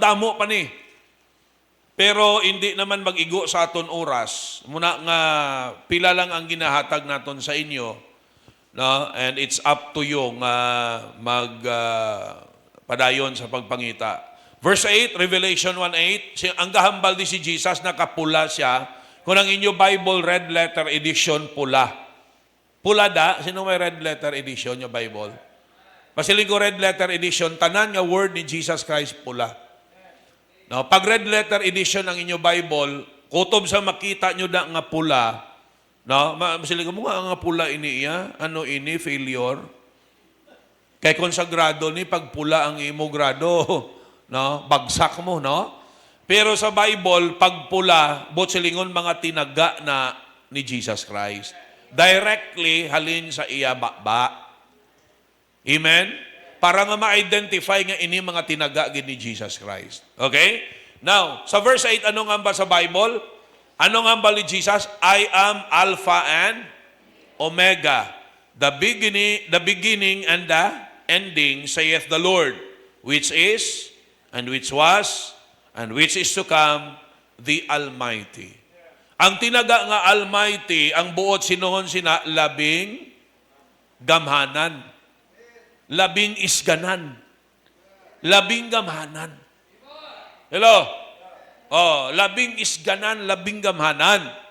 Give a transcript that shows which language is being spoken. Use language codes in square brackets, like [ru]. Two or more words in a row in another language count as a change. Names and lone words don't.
[hil] Damo pa ni. Pero [tl] hindi naman [hil] mag-igo sa aton oras. Muna nga, pila lang ang ginahatag naton sa inyo. No? [en] And it's up to you [hil] nga padayon sa pagpangita. Verse 8, Revelation 1:8, ang gahambal di si Jesus, nakapula siya. Kung ang inyo Bible, [en] red letter edition, [hil] pula. Pula da, sino may [en] red letter edition [hil] yung Bible? Pasiling ko [en] red letter edition, [hil] tanan nga word ni Jesus Christ pula. No, pag [en] red letter edition [hil] ang inyo Bible, kutob sa makita nyo da nga pula, no, pasiling ko mo nga pula ini iya, ano ini, failure. Kay konsagrado ni, pag pula ang imo grado, no, bagsak mo, no? Pero sa Bible, pag pula, silingon mga tinaga na ni Jesus Christ. Directly halin sa iya bakba. Amen? Para nga ma-identify nga ini mga tinaga gid ni Jesus Christ. Okay? Now, sa verse 8, ano nga ba sa Bible? Ano nga ba ni Jesus? [en] I am Alpha and Omega, the beginning and the ending, saith the Lord, which is, and which was, and which is to come, the Almighty. [hil] Ang tinaga nga Almighty, ang buot sinuhon sina, labing gamhanan. Labing isganan. Labing gamhanan. Hello? Labing isganan, labing gamhanan.